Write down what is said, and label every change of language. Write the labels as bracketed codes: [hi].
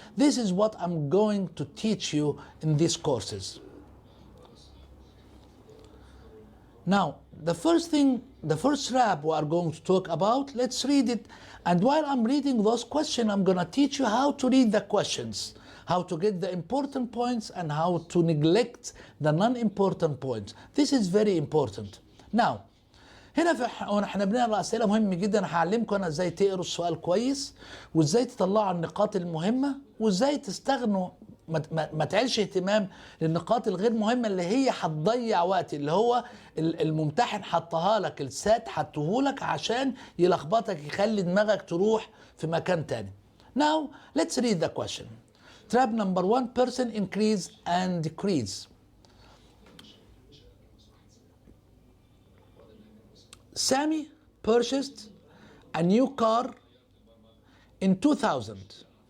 [en] This is what I'm going to teach you in these courses. Now, the first thing the first rap we are going to talk about. Let's read it. And while I'm reading those questions, I'm going to teach you how to read the questions, how to get the important points, and how to neglect the non-important points. This is very important. Now, [ar] هنا احنا بنقرا اسئله مهم جدا. هعلمكم انا ازاي تقروا السؤال كويس، وازاي تطلعوا النقاط المهمه، وازاي تستغنوا ما تعيلش اهتمام للنقاط الغير مهمه اللي هي هتضيع وقت، اللي هو الممتحن حطها لك، السات حطه لك عشان يلخبطك، يخلي دماغك تروح في مكان تاني. [en] Now let's read the question. Trap number 1, person increase and decrease. Sammy purchased a new car in 2000.